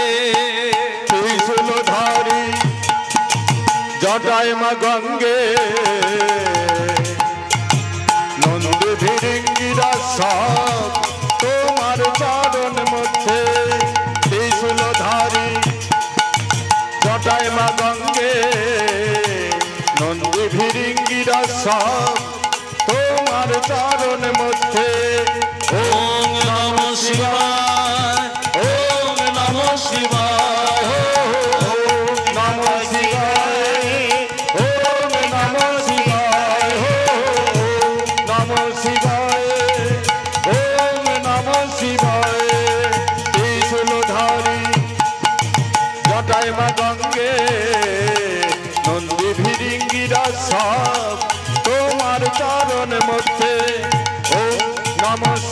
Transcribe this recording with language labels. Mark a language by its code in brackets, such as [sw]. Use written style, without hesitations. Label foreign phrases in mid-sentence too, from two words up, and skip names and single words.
[bn] ত্রিশূলধারী জটায় মা গঙ্গে, নন্দ ভিরিঙ্গিরা সব তোমার চরণ মধ্যে। ত্রিশূলধারী জটায় মা গঙ্গে, নন্দ ভিরিঙ্গিরা সব তোমার চরণ মধ্যে। [sa] ওম নমঃ শিবায়, ওম নমঃ শিবায়, ওম নমঃ শিবায়, ওম নমঃ শিবায়, ওম নমঃ শিবায়, ওম নমঃ শিবায়। [bn] ত্রিশূলধারী জটায় মা গঙ্গে, নন্দী ভিরিঙ্গিরা সব তোমার চরণ মধ্যে। [sa] ওম নমঃ